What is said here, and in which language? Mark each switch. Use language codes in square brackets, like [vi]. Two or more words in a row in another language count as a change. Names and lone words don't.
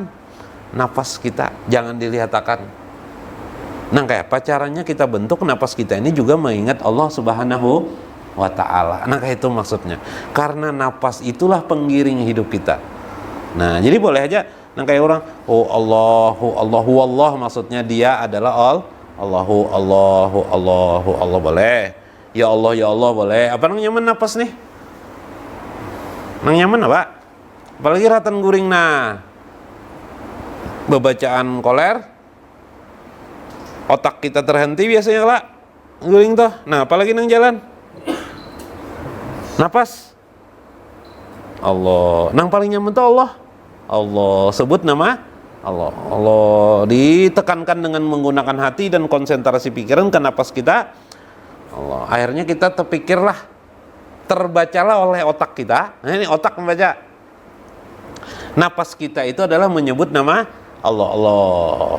[id] Nafas kita jangan dilihatkan. Nah, kayak apa caranya kita bentuk nafas kita ini juga mengingat [ar] الله سبحانه وتعالى. [id] Nah, kayak itu maksudnya. Karena nafas itulah penggiring hidup kita. Nah, jadi boleh aja nah kayak orang, oh [ar] الله الله, [id] maksudnya dia adalah [ar] الله الله [id] boleh. Ya Allah boleh. [bjn] Apa nang nyaman napas nih? Nang nyaman apa? Apalagi ratan guring nah. Bebacaan koler, otak kita terhenti biasanya lah guring toh. Nah, apalagi nang jalan? Napas. Allah. Nang paling nyaman tuh Allah. Allah, [id] sebut nama Allah. Allah ditekankan dengan menggunakan hati dan konsentrasi pikiran ke napas kita. Allah. Akhirnya kita terpikirlah terbacalah oleh otak kita. Nah, ini otak membaca. Napas kita itu adalah menyebut nama Allah, Allah.